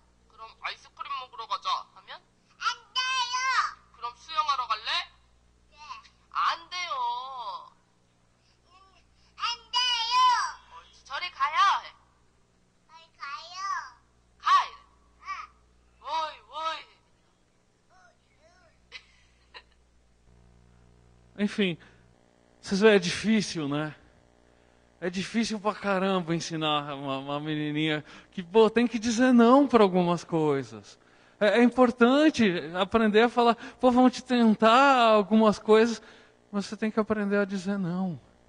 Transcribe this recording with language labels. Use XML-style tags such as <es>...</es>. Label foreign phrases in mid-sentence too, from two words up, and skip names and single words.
<ko>그럼 아이스크림 먹으러 가자 하면 안 돼요. 그럼 수영하러 갈래? 네. 안 돼요. 안 돼요. 저리 가요. 저리 가요. 가. 오이 오이.</ko> <pt>Enfim, vocês veem, é difícil, né? É difícil pra caramba ensinar uma menininha que tem que dizer não para algumas coisas. É importante aprender a falar, vão te tentar algumas coisas, mas você tem que aprender a dizer não.</pt>